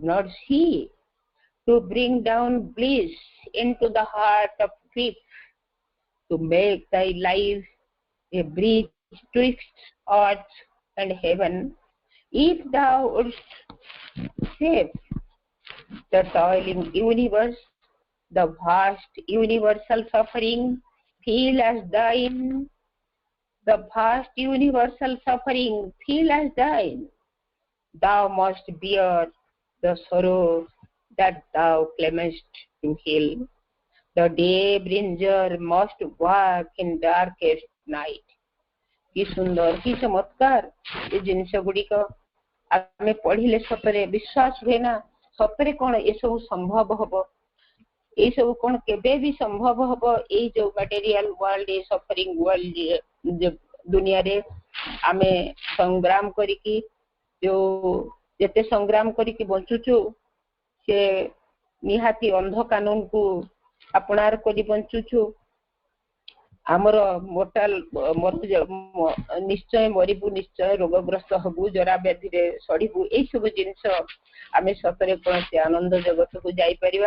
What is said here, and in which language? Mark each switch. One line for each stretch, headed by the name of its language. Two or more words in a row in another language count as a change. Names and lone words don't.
English: not see, to bring down bliss into the heart of grief, to make thy life a bridge twixt earth and heaven, if thou wouldst save the toiling universe, the vast universal suffering feel as thine, the vast universal suffering feel as thine. Thou must bear the sorrow that thou claimest to heal. The day bringer must walk in darkest night.
Odia: କି ସୁନ୍ଦର କି ଚମତ୍କାର ଏ ଜିନିଷ ଗୁଡିକ ଆମେ ପଢିଲେ ସତରେ ବିଶ୍ୱାସ ହୁଏ ନା ସତରେ କଉଣ ଏ ସବୁ ସମ୍ଭବ ହବ ଏ ସବୁ କଉଣ କେବେ ବି ସମ୍ଭବ ହବ ଏ ଯେଉଁ
English: material world
Odia: ଏ
English: suffering world
Odia: ଦୁନିଆ ରେ ଆମେ ସଂଗ୍ରାମ କରିକି ଯୋ ଯେତେ ସଂଗ୍ରାମ କରିକି ବଞ୍ଚୁଛୁ ସେ ନିହାତି ଅନ୍ଧ କାନୁନ କୁ ଆପଣାର କରି ବଞ୍ଚୁଛୁ। ଆମର ମୋର୍ଟାଲ ନିଶ୍ଚୟ ମରିବୁ, ନିଶ୍ଚୟ ରୋଗଗ୍ରସ୍ତ ହବୁ, ଜରା ବ୍ୟାଧିରେ ସଢିବୁ, ଏଇ ସବୁ ଜିନିଷ ଆମେ ସତରେ କୌଣସି ଆନନ୍ଦ ଜଗତକୁ ଯାଇପାରିବା?